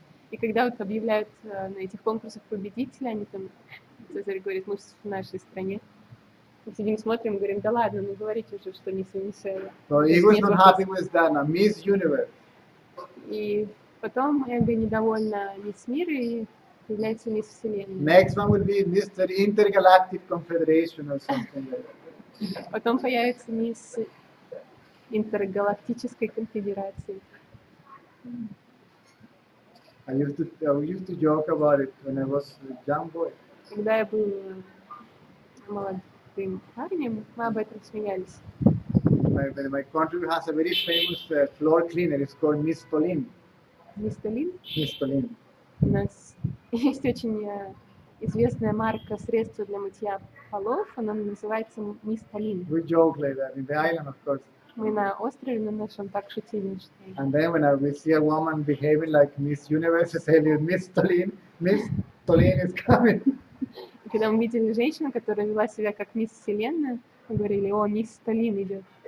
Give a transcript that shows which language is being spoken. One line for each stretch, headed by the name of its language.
Russian: И когда вот объявляют на этих конкурсах победителя, они там, Цезарь говорит, мы в нашей стране. Мы сидим, смотрим, говорим, да ладно, ну говорите уже, что мисс Венесуэла.
English: So he was not happy with that, now Miss Universe.
Russian: И потом эго недовольна мисс мира и появляется мисс Вселенная.
English: Next one will be Mr. Intergalactic Confederation or something like that.
Russian: Потом появится мисс Интергалактической конфедерации.
English: I used to joke about it when I was a young boy.
Russian: Когда я был молодым парнем, мы об этом смеялись.
English: My country has a very famous floor cleaner. It's called Miss Tolin.
Russian: Мистолин.
English: Miss Tolin.
Russian: У нас есть очень известная марка средства для мытья полов, она называется Мистолин.
English: We joke like that in the island, of course.
Russian: Мы на острове на нашем так шутили, что...
English: And then when we see a woman behaving like Miss Universe, I say, Miss Tolin is coming.
Russian: И когда мы видели женщину, которая вела себя как мисс Вселенная, мы говорили, о, мисс Сталин идет.